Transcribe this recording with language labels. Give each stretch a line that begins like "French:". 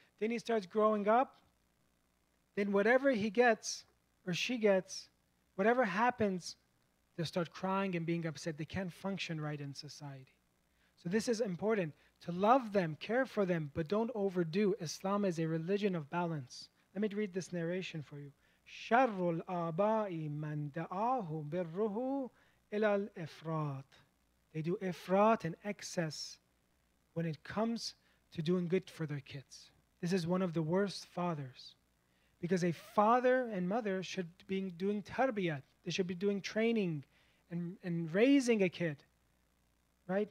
English: Then he starts growing up. Then whatever he gets or she gets, whatever happens, they'll start crying and being upset. They can't function right in society. So this is important, to love them, care for them, but don't overdo. Islam is a religion of balance. Let me read this narration for you.
Arabic: شر الآباء من دعاه بره إلى الإفراط.
English: They do ifrat and excess when it comes to doing good for their kids. This is one of the worst fathers. Because a father and mother should be doing tarbiyat. They should be doing training and raising a kid. Right?